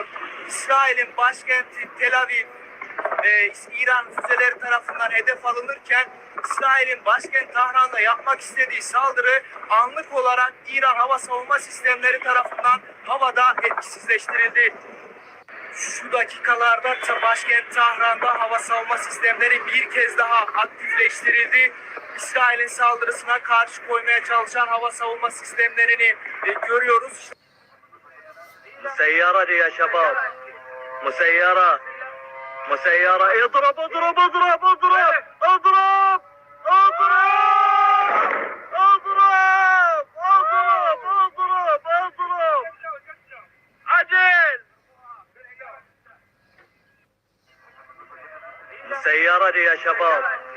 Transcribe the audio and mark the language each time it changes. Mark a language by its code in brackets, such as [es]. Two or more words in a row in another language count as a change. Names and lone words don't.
[tr] İsrail'in başkenti Tel Aviv İran füzeleri tarafından hedef alınırken İsrail'in başkent Tahran'da yapmak istediği saldırı anlık olarak İran hava savunma sistemleri tarafından havada etkisizleştirildi. Şu dakikalarda başkent Tahran'da hava savunma sistemleri bir kez daha aktifleştirildi. İsrail'in saldırısına karşı koymaya çalışan hava savunma sistemlerini görüyoruz. [ar] مسيرة يا شباب مسيرة اضرب اضرب اضرب اضرب اضرب اضرب اضرب اضرب اضرب اضرب عجل السيارة دي يا شباب